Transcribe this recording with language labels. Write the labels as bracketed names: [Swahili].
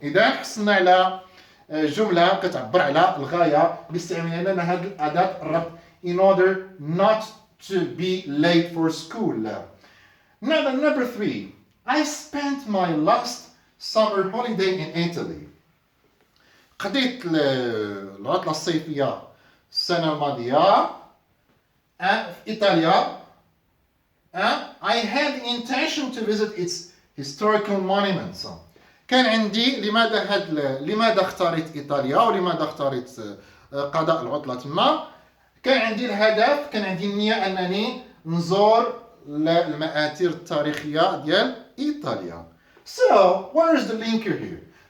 [Arabic] إذا حصلنا على جملة كتعبر على الغاية باستعمال لنا هذه الأداة الربط [English] in order not to be late for school. Now number 3. I spent my last summer holiday in Italy. [Arabic] قضيت العطلة الصيفية السنة الماضية في إيطاليا. [English] I had the intention to visit its historical monuments. [Arabic] كان عندي لماذا اختاريت إيطاليا ولماذا اختاريت قضاء العطلة تما؟ كان عندي الهدف، كان عندي النية أنني نزور المآثر التاريخية ديال إيطاليا. [English] So, where is the linker here?